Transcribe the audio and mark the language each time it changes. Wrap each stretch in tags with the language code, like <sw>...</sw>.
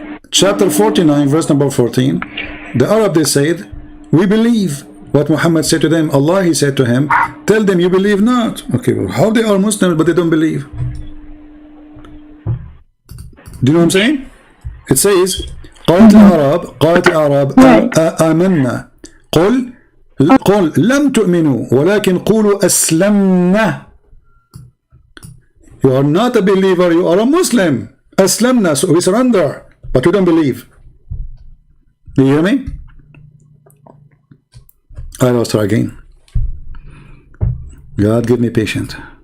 <en>Chapter 49, verse number 14. The Arab, they said, we believe. What Muhammad said to them, Allah, he said to him, tell them you believe not. Okay, well, how they are Muslims but they don't believe? Do you know what I'm saying? It says,</en> <ar>قالت العرب آمنا قل لم تؤمنوا ولكن قولوا أسلمنا.</ar> <en>You are not a believer, you are a Muslim. أسلمنا, so we surrender, but we don't believe. Do you hear me? I lost her again. God give me patience.</en>